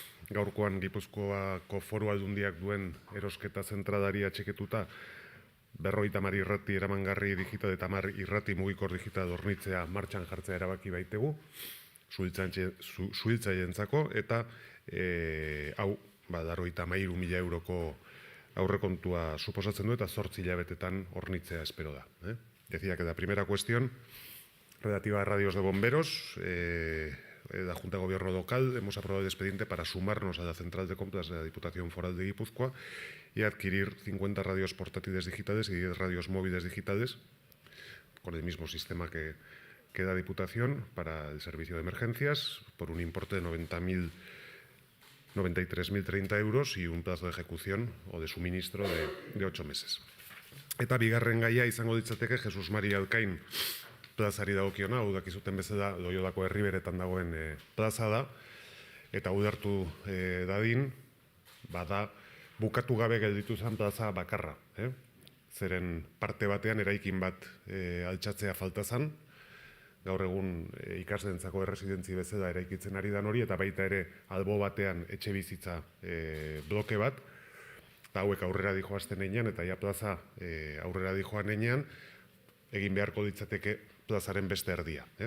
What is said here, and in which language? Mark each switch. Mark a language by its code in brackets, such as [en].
[eu] Gaurkoan Gipuzkoako Foru Aldundiak duen erosketa zentradari atxiketuta 50 irrati eramangarri digital eta 10 irrati mugikor digital hornitzea martxan jartzea erabaki baitegu suhiltzaileentzako, eta hau 53.000 euroko aurrekontua suposatzen du eta 8 hilabetetan hornitzea espero da. [es] Decía que la primera cuestión relativa a radios de bomberos, la Junta de Gobierno local hemos aprobado el expediente para sumarnos a la central de compras de la Diputación Foral de Guipúzcoa y adquirir 50 radios portátiles digitales y 10 radios móviles digitales con el mismo sistema que da Diputación para el servicio de emergencias por un importe de 93.030 euros y un plazo de ejecución o de suministro de 8 meses. [eu] Eta bigarren gaia izango ditzateke Jesus Mari Alkain plazari dagokiona, hau dakizuten bezala Loiolako herriberetan dagoen plaza da, eta udartu dadin, bada bukatu gabe gelditu zen plaza bakarra. Zeren parte batean eraikin bat altxatzea falta zen, gaur egun ikaslentzako erresidentzi bezala eraikitzen ari dan hori, eta baita ere albo batean etxe bizitza bloke bat, eta hauek aurrera dijoazten einean, eta ja plaza aurrera dijoan einean, egin beharko ditzateke plazaren beste erdia.